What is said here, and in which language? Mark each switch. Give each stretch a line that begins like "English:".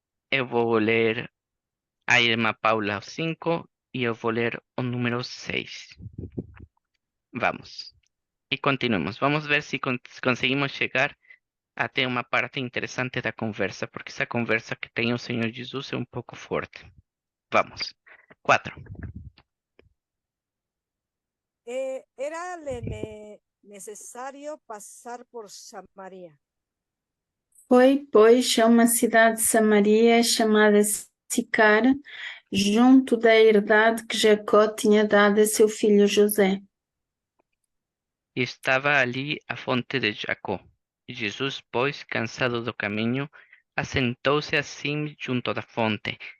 Portuguese: eu vou ler a Irmã Paula o 5 e eu vou ler o número 6. Vamos. E continuemos. Vamos ver se conseguimos chegar até uma parte interessante da conversa, porque essa conversa que tem o Senhor Jesus é um pouco forte. Vamos. 4.
Spanish: Era necesario pasar por Samaria.
Portuguese: Foi, pois, a uma cidade de Samaria chamada Sicar, junto da herdade que Jacó tinha dado a seu filho José. E estava ali a fonte de Jacó. Jesus, pois, cansado do caminho, assentou-se assim junto da fonte.